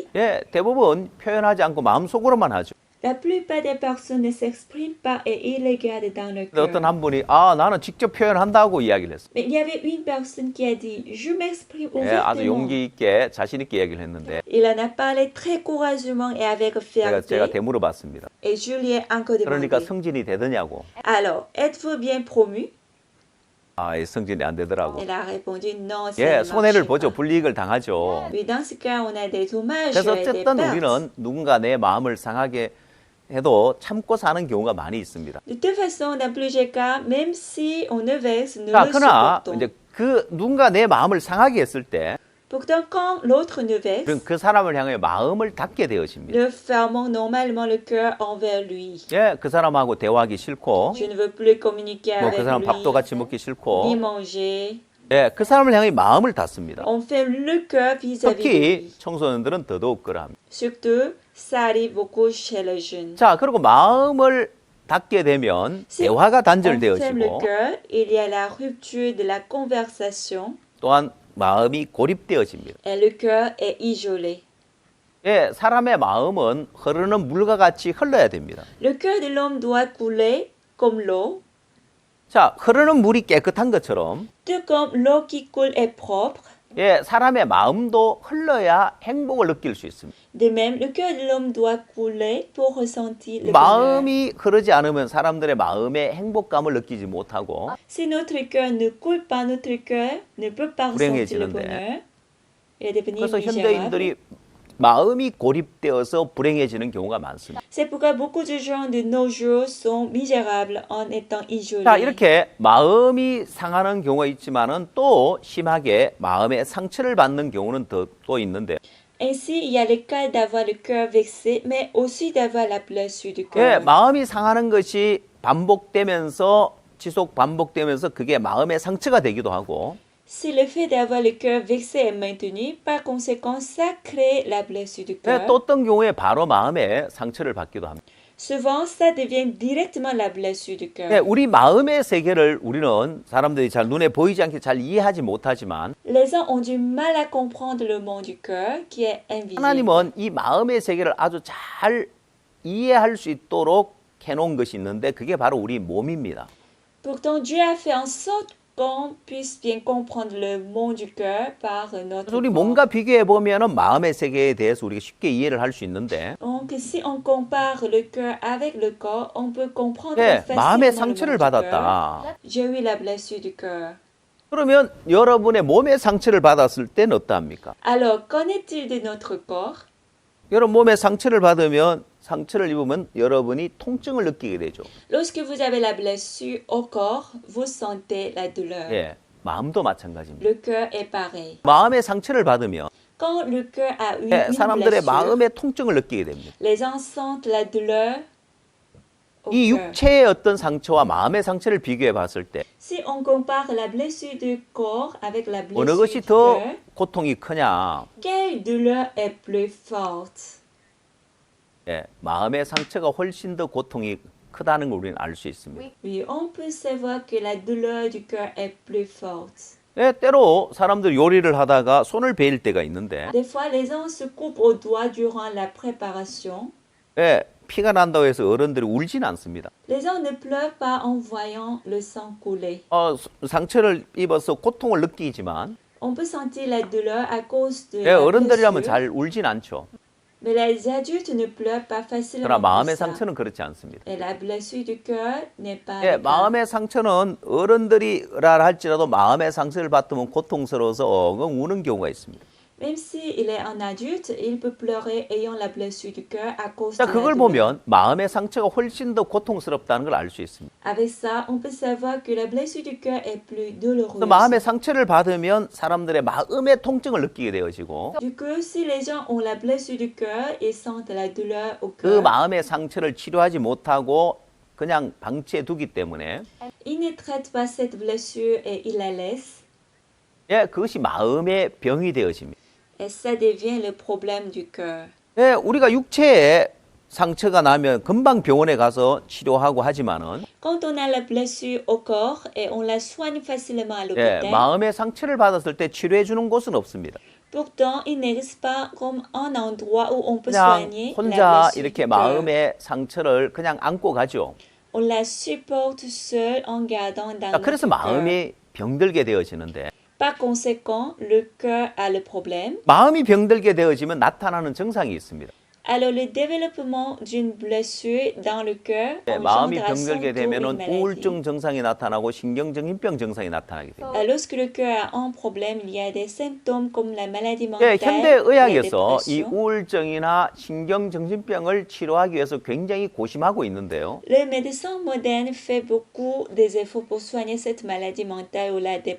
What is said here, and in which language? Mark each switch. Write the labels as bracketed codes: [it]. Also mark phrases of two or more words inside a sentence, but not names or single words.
[ko] 예, 대부분 표현하지 않고 마음속으로만 하죠. [fr] La plupart des personnes ne s'expriment pas et ils les gardent dans le [ko] 근데 어떤 [fr] cœur. [ko] 한 분이 나는 직접 표현한다고 이야기를 했어요. [fr] Mais il y avait une personne qui a dit, je m'exprime [ko] 예, 아주 [fr] ouvertement. [ko] 용기 있게 자신 있게 이야기를 했는데 [fr] Il en a parlé très courageusement et avec [ko] 제가 [fr] fierté. [ko] 되물어봤습니다. [fr] Et je lui ai encore demandé. [ko] 그러니까 승진이 되더냐고. [fr] Alors, êtes-vous bien promu? [ko] 이 승진이 안 되더라고. [fr] Il a répondu non, ça [ko] 예, [fr] ne [ko] 손해를 [fr] marche [ko] 보죠. [fr] pas. [ko] 불이익을 당하죠. [fr] Oui, dans ce cas, on a des dommages [ko] 그래서 [fr] et des [ko] 어쨌든 [fr] pertes. [ko] 우리는 누군가 내 마음을 상하게 해도 참고 사는 경우가 많이 있습니다. [fr] De toute façon, dans plusieurs cas, même si on ne vexe, nous [ko] 자, [fr] le [ko] 그러나 [fr] supportons. [ko] 이제 그 누군가 내 마음을 상하게 했을 때 [fr] Pourtant, quand l'autre nous vexe, [ko] 그럼 그 사람을 향해 마음을 닫게 되어집니다. [fr] nous fermons normalement le cœur envers lui. [ko] 예, 그 사람하고 대화하기 싫고, [fr] Je ne veux plus communiquer [ko] 뭐 [fr] avec [ko] 그 사람 밥도 [fr] lui, [ko] 같이 먹기 [fr] ni [ko] 싫고, [fr] manger. [ko] 예, 그 사람을 향해 마음을 닫습니다. [fr] On ferme le cœur vis-à-vis de [ko] 특히 [fr] lui. [ko] 청소년들은 더더욱 그러합니다. [fr] Surtout, ça arrive beaucoup chez les jeunes. [ko] 자, 그리고 마음을 닫게 되면 [fr] Si [ko] 대화가 [fr] on ferme le [ko] 단절되어지고 [fr] cœur, il y a la rupture de la conversation [ko] 또한 마음이 고립되어집니다. [fr] et le cœur est isolé. [ko] 예, 사람의 마음은 흐르는 물과 같이 흘러야 됩니다. [fr] Le cœur de l'homme doit couler comme l'eau. [ko] 자, 흐르는 물이 깨끗한 것처럼 [fr] Tout comme l'eau qui coule est propre, [ko] 예, 사람의 마음도 흘러야 행복을 느낄 수 있습니다. [fr] de même, le cœur de l'homme doit couler pour ressentir le bonheur. [ko] 마음이 흐르지 않으면 사람들의 마음의 행복감을 느끼지 못하고 [fr] Si notre cœur ne coule pas, notre cœur ne peut pas ressentir le [ko] 불행해지는데. [fr] bonheur et devenir [ko] 그래서 [fr] misérable. [ko] 현대인들이 마음이 고립되어서 불행해지는 경우가 많습니다. [fr] C'est pourquoi beaucoup de gens de nos jours sont misérables en étant isolés. [ko] 자, 이렇게 마음이 상하는 경우가 있지만은 또 심하게 마음의 상처를 받는 경우는 또 있는데 [fr] Ainsi, il y a le cas d'avoir le cœur vexé, mais aussi d'avoir la blessure du [ko] 예, [fr] cœur. [ko] 마음이 상하는 것이 반복되면서 그게 마음의 상처가 되기도 하고 [fr] Si le fait d'avoir le cœur vexé est maintenu, par conséquent, ça crée la blessure du [ko] 예, [fr] cœur. [ko] 또 어떤 경우에 바로 마음의 상처를 받기도 합니다. [fr] Souvent, ça devient directement la blessure du cœur. [ko] 예, 우리 마음의 세계를 우리는 사람들이 잘 눈에 보이지 않게 잘 이해하지 못하지만 [fr] Les gens ont du mal à comprendre le monde du cœur qui est invisible. [ko] 하나님은 이 마음의 세계를 아주 잘 이해할 수 있도록 해놓은 것이 있는데 그게 바로 우리 몸입니다. [fr] Pourtant, Dieu a fait en sorte qu'on puisse bien comprendre le monde du cœur par notre [ko] 그래서 우리 [fr] corps. [ko] 몸과 비교해 보면은 마음의 세계에 대해서 우리가 쉽게 이해를 할 수 있는데, [fr] Donc, si on compare le cœur avec le corps, on peut comprendre [ko] 예, 마음의 [fr] facilement le [ko] 상처를 [fr] monde du cœur. [ko] 받았다. [fr] J'ai eu la blessure du cœur. [ko] 그러면 여러분의 몸의 상처를 받았을 때는 어떠합니까? [fr] Alors, qu'en est-il de notre corps? [ko] 여러분 몸에 상처를 받으면 상처를 입으면 여러분이 통증을 느끼게 되죠. [fr] Lorsque vous avez la blessure au corps, vous sentez la douleur. [ko] 예, 마음도 마찬가지입니다. [fr] Le cœur est pareil. [ko] 마음의 상처를 받으면 [fr] Quand le cœur a eu [ko] 예, [fr] une [ko] 사람들의 [fr] blessure, [ko] 마음의 통증을 느끼게 됩니다. [fr] les gens sentent la douleur au [ko] 이 [fr] cœur. [ko] 육체의 어떤 상처와 마음의 상처를 비교해 봤을 때 [fr] Si on compare la blessure du corps avec la [ko] 어느 [fr] blessure [ko] 것이 [fr] du [ko] 더 [fr] cœur, [ko] 고통이 크냐? [fr] quelle douleur est plus forte? [ko] 예, 마음의 상처가 훨씬 더 고통이 크다는 걸 우리는 알 수 있습니다. [fr] Oui, on peut savoir que la douleur du cœur est plus forte. [ko] 예, 때로 사람들 요리를 하다가 손을 베일 때가 있는데 [fr] Des fois, les gens se coupent au doigt durant la préparation. [ko] 예, 피가 난다고 해서 어른들이 울지는 않습니다. [fr] Les gens ne pleurent pas en voyant le sang couler. [ko] 상처를 입어서 고통을 느끼지만 [fr] On peut sentir la douleur à cause de [ko] 예, [fr] la [ko] 어른들이라면 [fr] blessure, [ko] 잘 울진 않죠. [fr] mais les adultes ne pleurent pas facilement [ko] 그러나 [fr] pour [ko] 마음의 [fr] ça. [ko] 상처는 그렇지 않습니다. [fr] Et la blessure du cœur n'est pas [ko] 예, [fr] le cas. [ko] 마음의 상처는 어른들이라 할지라도 마음의 상처를 받으면 고통스러워서 엉엉 우는 경우가 있습니다. [fr] Même s'il est un adulte, il peut pleurer ayant la blessure du cœur à cause [ko] 자, [fr] de la [ko] 그걸 [fr] douleur. [ko] 보면 마음의 상처가 훨씬 더 고통스럽다는 걸 알 수 있습니다. [fr] Avec ça, on peut savoir que la blessure du cœur est plus douloureuse. [ko] 그래서 마음의 상처를 받으면 사람들의 마음의 통증을 느끼게 되어지고 [fr] Du coup, si les gens ont la blessure du cœur, ils sentent la douleur au [ko] 그 [fr] cœur. [ko] 마음의 상처를 치료하지 못하고 그냥 방치해 두기 때문에 [fr] Ils ne traitent pas cette blessure et ils la laissent. [ko] 예, 그것이 마음의 병이 되어집니다. [fr] Et ça devient le problème du cœur. [ko] 예, 우리가 육체에 상처가 나면 금방 병원에 가서 치료하고 하지만은 [fr] Quand on a la blessure au corps et on la soigne facilement à [ko] 예, [fr] l'hôpital, [ko] 마음의 상처를 받았을 때 치료해 주는 곳은 없습니다. [fr] pourtant, il n'existe pas comme un endroit où on peut [ko] 그냥 [fr] soigner la [ko] 혼자 [fr] blessure [ko] 이렇게 [fr] du cœur. [ko] 마음의 상처를 그냥 안고 가죠. [fr] On la supporte seul en gardant dans [ko] 자, 그래서 [fr] notre cœur. [ko] 마음이 병들게 되어지는데 [fr] Par conséquent, le cœur a le problème. [ko] 마음이 병들게 되어지면 나타나는 증상이 있습니다. [fr] Alors, le développement d'une blessure dans le cœur [ko] 예, 마음이 [fr] engendre à son [ko] 병들게 [fr] tour une [ko] 되면은 [fr] maladie. [ko] 우울증 증상이 나타나고 신경증인병 증상이 나타나게 됩니다. [fr] Lorsque le cœur a un problème, il y a des symptômes comme la maladie [ko] 예, [fr] mentale, [ko] 현대 [fr] la [ko] 의학에서 이 [fr] dépression. [ko] 우울증이나 신경정신병을 치료하기 위해서 굉장히 고심하고 있는데요. [fr] Le médecin moderne fait beaucoup des efforts pour soigner cette maladie mentale ou la [ko] 우울증